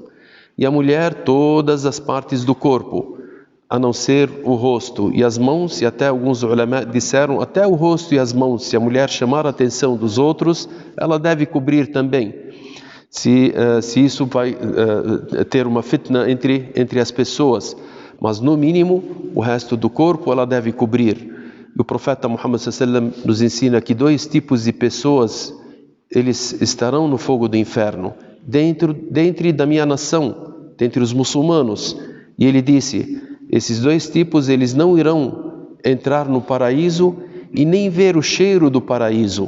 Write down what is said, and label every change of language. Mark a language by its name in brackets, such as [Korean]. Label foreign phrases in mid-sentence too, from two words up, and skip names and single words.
[Portuguese] E a mulher, todas as partes do corpo, a não ser o rosto e as mãos, e até alguns ulama disseram, até o rosto e as mãos, se a mulher chamar a atenção dos outros, ela deve cobrir também. Se isso vai ter uma fitna entre as pessoas. Mas no mínimo, o resto do corpo ela deve cobrir. E o profeta Muhammad [Arabic] صلى الله عليه وسلم [Portuguese] nos ensina que 2 tipos de pessoas, eles estarão no fogo do inferno, dentro da minha nação, dentre os muçulmanos. E ele disse, esses 2 tipos, eles não irão entrar no paraíso e nem ver o cheiro do paraíso.